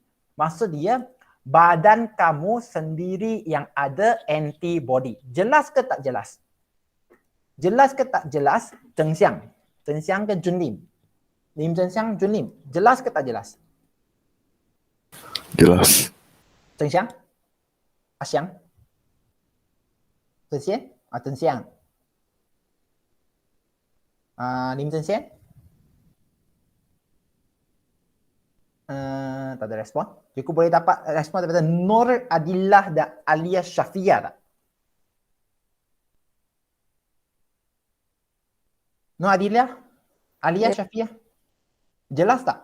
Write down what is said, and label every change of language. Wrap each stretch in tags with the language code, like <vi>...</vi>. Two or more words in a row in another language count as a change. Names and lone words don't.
<ms>Maksud dia, badan kamu sendiri yang ada antibody. Jelas ke tak jelas? Jelas ke tak jelas? Zheng Xiang ke Junlim? Lim Zheng Xiang, Junlim. Jelas ke tak jelas? Jelas. Zheng Xiang? Xiang? Zheng Xiang? Zheng Xiang. Lim Zheng Xiang? Tak ada respon. Cikgu boleh dapat respon daripada Nur Adillah dan Alia Syafia tak? Nur Adillah? Alia Syafia? Jelas tak?</ms>